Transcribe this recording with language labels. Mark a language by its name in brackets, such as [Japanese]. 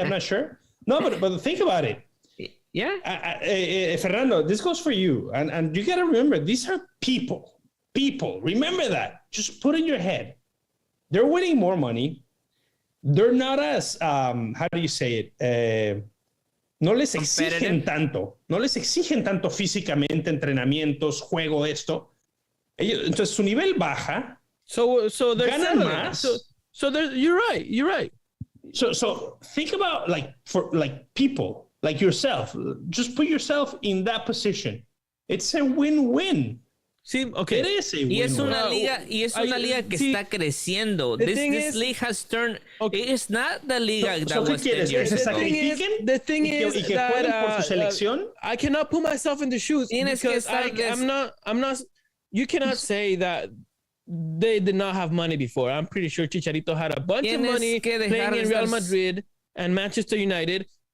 [English] I'm not sure. No, but think about it. Yeah. Fernando, this goes for you. And you got to remember, these are people. People. Remember that. Just put in your head. They're winning more money. They're not as, how do you say it? [Spanish] No les exigen tanto físicamente, entrenamientos, juego, esto. Entonces su nivel baja. [English] So they're [Spanish] ganan más. [English] So you're right. So think about for people like yourself. Just put yourself in that position. It's a win-win. [Spanish] Sí, okay. Y es una liga que está creciendo. [English] This league has turned. Okay. It's not the liga that was 10 years ago. The thing is that [Spanish] por su selección. [English] I cannot put myself in the shoes because I'm not. You cannot say that they did not have money before. I'm pretty sure Chicharito had a bunch of money playing in Real Madrid and Manchester United.